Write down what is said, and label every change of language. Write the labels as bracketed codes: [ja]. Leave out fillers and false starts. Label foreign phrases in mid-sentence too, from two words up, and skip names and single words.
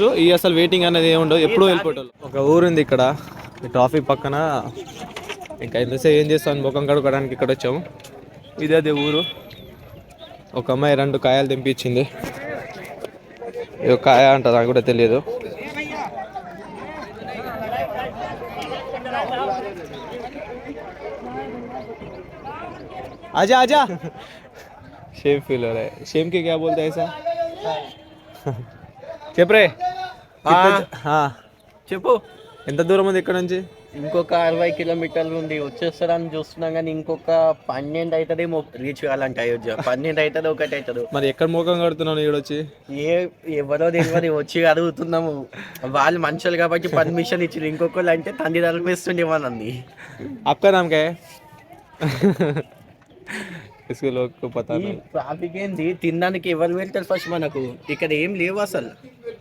[te] ఈ అసలు వెయిటింగ్ అనేది ఏమి ఉండదు, ఎప్పుడూ వెళ్ళిపోతాం. ఒక ఊరుంది ఇక్కడ ఈ ట్రాఫిక్ పక్కన. ఇంకా ఎంతసేపు ఏం చేస్తాను, ముఖం కడుక్కోవడానికి ఇక్కడ వచ్చాము. ఇదే అదే ఊరు. ఒక అమ్మాయి 2 కాయలు తెంపించింది. ఇది కాయ అంట, నాకు కూడా తెలియదు. [hi] आजा आजा [en] shame feel [hi] हो रहा है. शेम के क्या बोलते हैं ऐसा? [te] చెప్పరే. చెప్పు. ఎంత దూరం ఉంది ఇక్కడ నుంచి? ఇంకొక 60 కిలోమీటర్లు ఉంది. వచ్చేస్తారని చూస్తున్నాం కానీ ఇంకొక 12 అవుతుందేమో రీచ్ కావాలంటే అయోధ్య. 12 అవుతుంది, 1 అవుతుంది. మరి ఎక్కడ ముఖం కడుతున్నావు ఇక్కడ వచ్చి? ఎవరో తెలియదు వచ్చి అడుగుతున్నాము. వాళ్ళు మనుషులు కాబట్టి పర్మిషన్ ఇచ్చారు. ఇంకొకళ్ళు అంటే తండ్రి తలపేస్తుండేమోనండి. [hi] आपका नाम क्या है? इसके लोग को पता नहीं. [te] ట్రాఫిక్ ఏంది, తినడానికి ఎవరు వెళ్తారు ఫస్ట్? మనకు ఇక్కడ ఏం లేవు అసలు.